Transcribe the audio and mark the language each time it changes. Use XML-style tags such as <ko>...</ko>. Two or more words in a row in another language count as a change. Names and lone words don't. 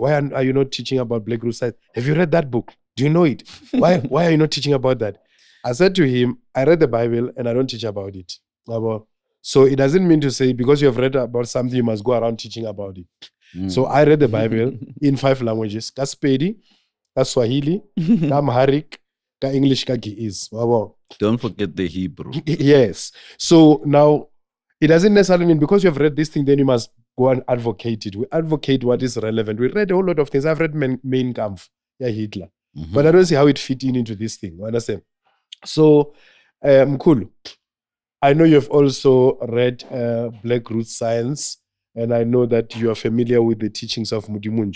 <en>Why are you not teaching about Black Root Science? Have you read that book? Do you know it? Why are you not teaching about that? I said to him, I read the Bible and I don't teach about it. So it doesn't mean to say because you have read about something, you must go around teaching about it. So I read the Bible in 5 languages. Ka Sepedi, ka Swahili, ka Amharic, ka English, ka Gi'ez. Don't forget the Hebrew. Yes. So now, it doesn't necessarily mean because you have read this thing, then you must go and advocate it. We advocate what is relevant. We read a whole lot of things. I've read Mein Kampf, Hitler. But I don't see how it fit into this thing. You understand? So, Mkulu, I know you've also read Black Root Science, and I know that you are familiar with the teachings of Mudimunju.</en>